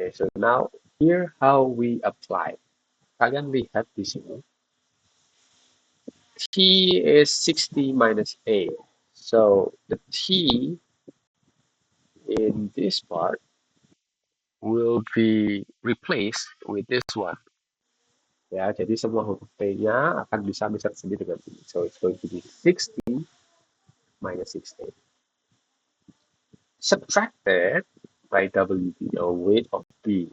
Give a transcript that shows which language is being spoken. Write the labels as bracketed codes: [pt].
[en] Okay, so now here how we apply. [id] Kalian lihat di sini. [en] T is 60 minus A. So the T in this part will be replaced with this one. [id] Ya, jadi semua huruf T-nya akan bisa misal sendiri dengan ini. [en] So it's going to be 60 minus 60. Subtracted by WB, or weight of B.